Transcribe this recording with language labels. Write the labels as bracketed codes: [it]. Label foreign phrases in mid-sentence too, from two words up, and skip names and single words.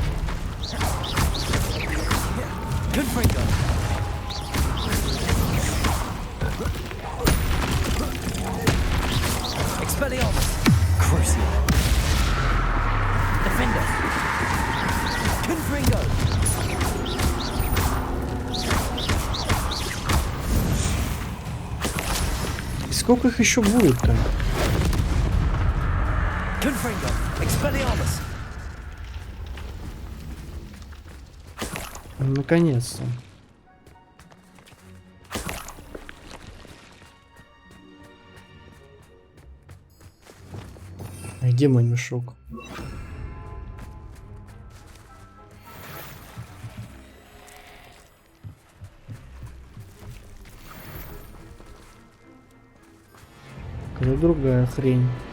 [la] Confringo! Expelliarmus! Crucio! Defender! Confringo! [ru] И сколько их еще будет-то? [la] Confringo! Expelliarmus! [ru] Наконец-то. А где мой мешок? Какая другая хрень.